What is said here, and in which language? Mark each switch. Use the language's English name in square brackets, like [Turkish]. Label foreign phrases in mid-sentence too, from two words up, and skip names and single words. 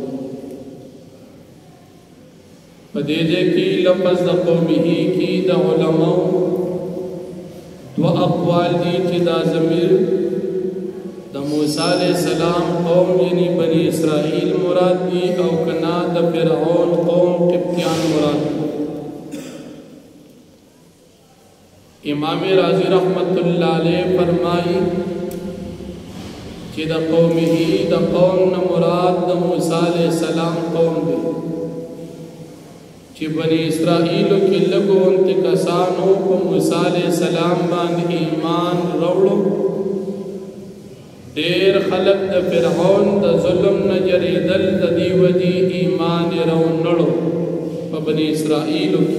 [Pashto] په دې کې لفظ د قومه کې د علماء دو اقوال دي چې دا ضمیر د موسی [Arabic] علیہ السلام [Pashto] قوم یعنی بنی اسرائیل مراد دی او کنا د فرعون قوم قبطیان مراد دی. امام رازی [Arabic] رحمت اللہ علیہ [Urdu] فرمائی کہ [Pashto] د قومه د قوم نه مراد د موسی [Arabic] علیہ السلام [Pashto] قوم دی چې بنی اسرائیل کې لګون کسانو په موسی [Arabic] علیہ السلام [Pashto] باندې ایمان راوړو. ډیر خلق د فرعون د ظلم نه جریدل د دی وجی ایمان راوړو په بنی اسرائیل.